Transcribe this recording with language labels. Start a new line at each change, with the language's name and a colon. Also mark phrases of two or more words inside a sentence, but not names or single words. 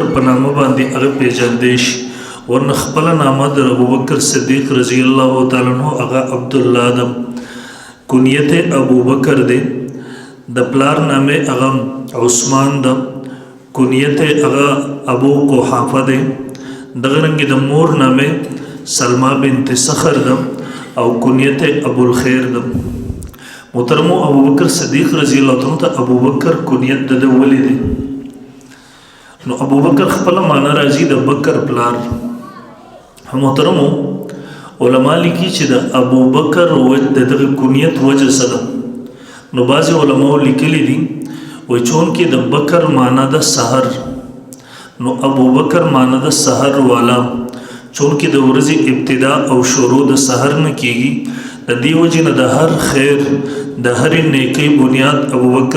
Pashto: په نامه باندې هغه پیژندل شي ورنه خپل نامه د ابو بکر صدیق
Arabic: رضی الله تعالی عنہ
Pashto: هغه عبد الله د کنیت ابو بکر دی د پلار نامه هغه عثمان د کنیت هغه ابو قحافه دی دغه رنګ د مور نامه سلمہ بنت صخر د او کنیت ابو الخیر دم محترم ابو بکر صدیق
Arabic: رضی اللہ عنہ
Pashto: ته ابو بکر کنیت د ولی دی نو ابو بکر خپل معنا راځي د بکر پلار محترم علما لیکي چې د ابو بکر د کنیت وجه سره نو بعض علما لیکلي دي وای چون کې د بکر معنا د سحر نو ابو بکر معنا د سحر والا چونکه د ورځې ابتدا او شروع د سحر نه کیږي د دې وجې نه د هر خیر د هر نیکی بنیاد ابوبکر